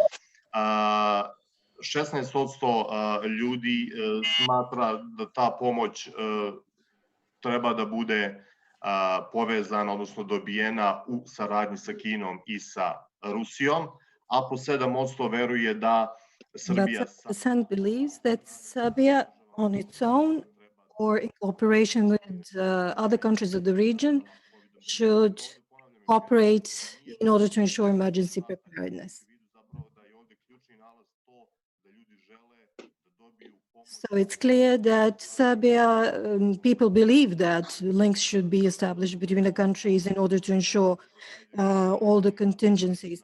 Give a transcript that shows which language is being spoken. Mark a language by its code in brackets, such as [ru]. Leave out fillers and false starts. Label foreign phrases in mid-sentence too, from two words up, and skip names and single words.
[sr] 16% ljudi smatra da ta pomoć treba da bude povezana, odnosno dobijena u saradnji sa Kinom i sa Rusijom, a po 7% veruje da Srbija... [en] But 7% believes that Serbia on its own or in cooperation with other countries of the region should operate in order to ensure emergency preparedness. So it's clear that Serbia, people believe that links should be established between the countries in order to ensure all the contingencies.